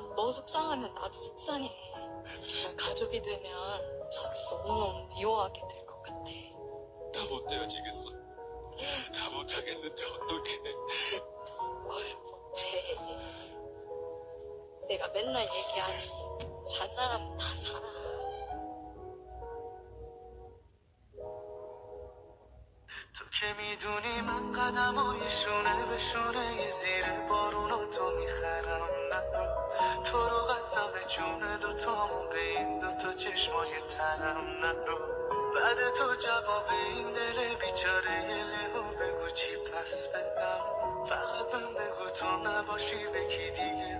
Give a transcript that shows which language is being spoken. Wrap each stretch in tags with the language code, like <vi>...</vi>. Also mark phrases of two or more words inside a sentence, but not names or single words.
<ko>너 속상하면 나도 속상해. 우리가 가족이 되면 서로 너무너무 미워하게 될 것 같아. 나 못 헤어지겠어. 나 못하겠는데 어떡해. 뭘 못해. 내가 맨날 얘기하지. 산 사람은 다 살아.</ko> <fa>تو که میدونی من قدم های شونه به شونه زیر بارون تو میخرم نرو تو رو قسم به جون دوتامون به این دوتا چشمای ترم نرو بعد تو جواب این دل بیچاره لیهو بگو چی پس بدم فقط من بگو تو نباشی به کی دیگه</fa>